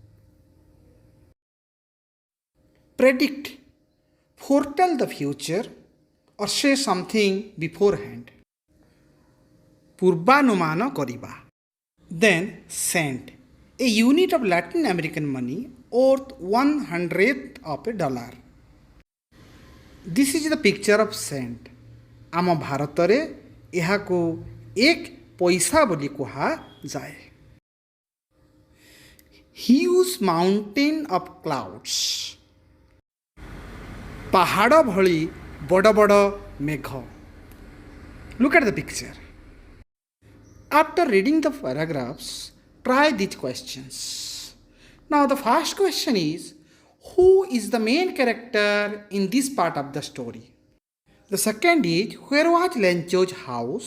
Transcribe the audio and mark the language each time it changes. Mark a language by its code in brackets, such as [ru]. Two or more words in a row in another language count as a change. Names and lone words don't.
[en] Predict, foretell the future, or say something beforehand. [or] ପୂର୍ବାନୁମାନ କରିବା. [en] Then cent, a unit of Latin American money worth 1/100th of a dollar. This is the picture of cent. [or] ଆମ ଭାରତରେ ଏହାକୁ ଏକ ପଇସା ବୋଲି କୁହାଯାଏ. [en] Huge mountain of clouds. [or] ପାହାଡ଼ ଭଳି ବଡ଼ ବଡ଼ ମେଘ. [en] Look at the picture. After reading the paragraphs, try these questions. Now the first question is, who is the main character in this part of the story? The second is, where was Lencho's house?